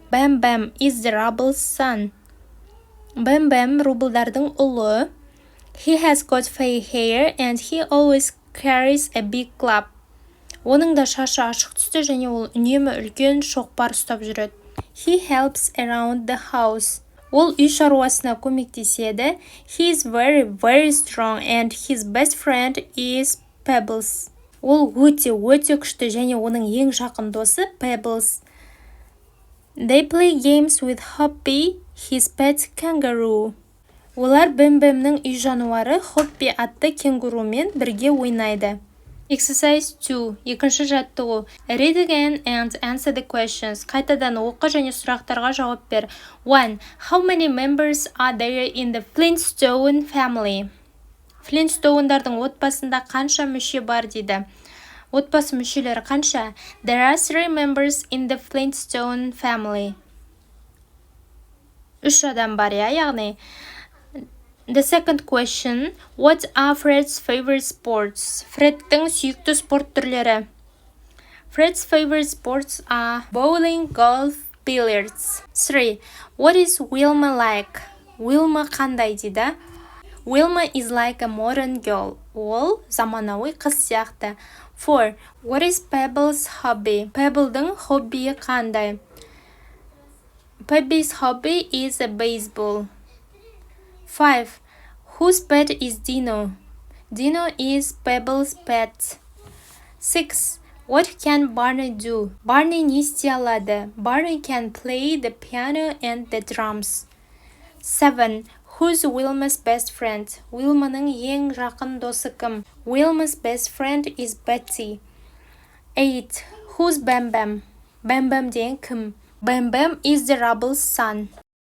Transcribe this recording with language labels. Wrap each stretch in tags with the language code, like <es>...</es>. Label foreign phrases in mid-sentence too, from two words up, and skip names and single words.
<en>Bam Bam is the Rubble's son.</en> <kk>Bam Bam Рублдардың ұлы.</kk> <en>He has got fair hair and he always carries a big club.</en> <kk>Оның да шашы ашық түсті және ол үнемі үлкен шоқпар ұстап жүреді.</kk> <en>He helps around the house.</en> <kk>Ол үй шаруасына көмектеседі.</kk> <en>He is very strong and his best friend is Pebbles.</en> <kk>Ол өте күшті және оның ең жақын досы Pebbles.</kk> <en>They play games with Hoppy, his pet kangaroo.</en> <kk>Олар Бэм-Бэмнің үй жануары Хоппи атты кенгурумен бірге ойнайды. Exercise 2. Екінші жаттығу.</kk> <en>Read again and answer the questions.</en> <kk>Қайтадан оқы және сұрақтарға жауап бер. 1.</kk> <en>How many members are there in the Flintstone family?</en> <kk>Flintstone'дардың отбасында қанша мүше бар дейді. Отбасы мүшелері қанша?</kk> <en>There are 3 members in the Flintstone family.</en> <kk>3 адам бар, яғни.</kk> <en>The second question, what are Fred's favorite sports?</en> <kk>Фредтің сүйікті спорт түрлері.</kk> <en>Fred's favorite sports are bowling, golf, billiards. 3. What is Wilma like? Wilma</en> <kk>қандай дейді?</kk> <en>Wilma is like a modern girl.</en> <kk>Ол заманауи қыз сияқты. 4.</kk> <en>What is Pebble's hobby?</en> <kk>Pebbleдің хоббиі қандай?</kk> <en>Pebble's hobby is a baseball. 5. Whose pet is Dino? Dino is Pebble's pet. 6. What can Barney do? Barney</en> <kk>не істей алады?</kk> <en>Barney can play the piano and the drums. 7. Who's Wilma's best friend?</en> <kk>Wilmaның ең жақын досы кім?</kk> <en>Wilma's best friend is Betty. 8. Who's Bam Bam? Bam Bam</en> <kk>деген кім?</kk> <en>Bam Bam is the Rubble's son.</en>